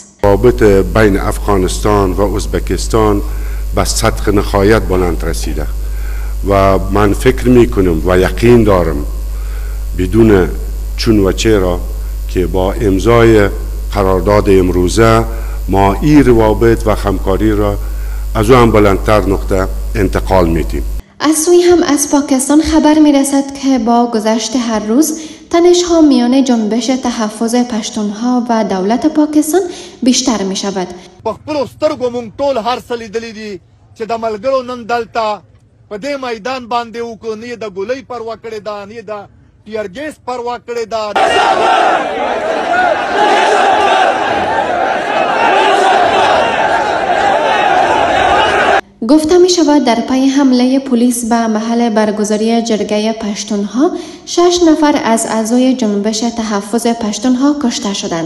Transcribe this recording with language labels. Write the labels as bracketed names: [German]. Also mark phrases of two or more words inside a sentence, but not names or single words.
[Persian] روابط بین افغانستان و ازبکستان به سطح نهایت بلند رسیده و من فکر میکنم و یقین دارم بدون چون و چرا که با امضای قرارداد امروزه ما این روابط و همکاری را از آن بلندتر نقطه انتقال میدیم. از سوی هم از پاکستان خبر میرسد که با گذشت هر روز تنش‌ها میان جنبش تحفظ پشتونها و دولت پاکستان بیشتر می شود. [Pashto] په خپلو سترګو موږ ټول هر څه لیدلي دي چې د ملګرو نن دلته په دې میدان باندې وکړو، نه یې د ګولۍ پروا کړې ده، نه یې د ټیرګیس پروا کړې ده. [Persian] گفته می شود در پی حمله پلیس به محل برگزاری جرگه پشتونها 6 نفر از اعضای جنبش تحفظ پشتونها کشته شدند.